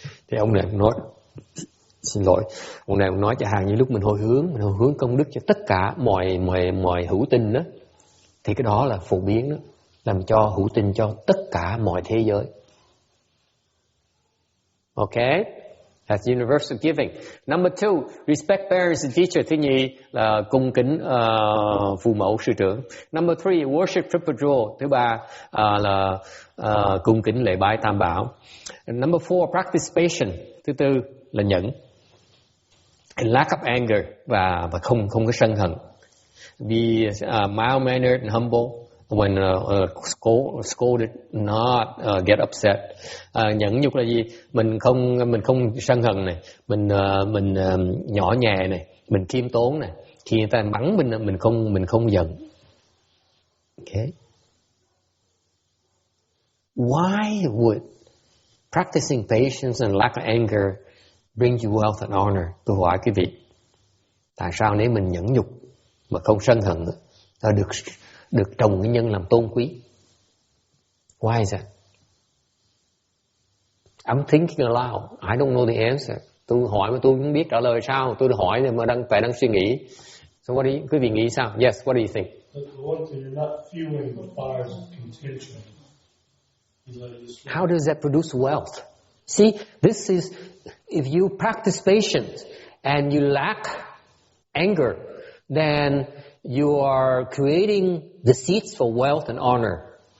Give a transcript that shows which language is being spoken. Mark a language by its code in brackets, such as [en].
[vi] Thì ông này nói, xin lỗi, ông này nói chẳng hạn như lúc mình hồi hướng công đức cho tất cả mọi hữu tinh đó, thì cái đó là phổ biến đó, làm cho hữu tinh cho tất cả mọi thế giới. Okay? [en] That's universal giving. Number 2, respect parents and teacher. [vi] Thứ nhì là cung kính phụ mẫu sư trưởng. [en] Number 3, worship triple jewel. [vi] Thứ ba là cung kính lễ bái tam bảo. [en] Number 4, practice patience. [vi] Thứ tư là nhẫn. [en] And lack of anger [vi] và không có sân hận. [en] Be mild-mannered and humble. When scolded, not get upset. [vi] Nhẫn nhục là gì? Mình không sân hận này, mình nhỏ nhẹ này, mình khiêm tốn này. Khi người ta mắng mình không giận. Okay. [en] Why would practicing patience and lack of anger bring you wealth and honor? [vi] Tôi hỏi quý vị, tại sao nếu mình nhẫn nhục mà không sân hận ta được trồng cái nhân làm tôn quý? [en] Why is that? I'm thinking aloud. I don't know the answer. [vi] Tôi hỏi mà tôi không biết trả lời sao. Tôi hỏi mà đang suy nghĩ. So quý vị nghĩ sao? [en] Yes, what do you think? The one thing, you're not fueling the fires of contention. How does that produce wealth? See, this is, if you practice patience and you lack anger, then you are creating the seeds for wealth and honor.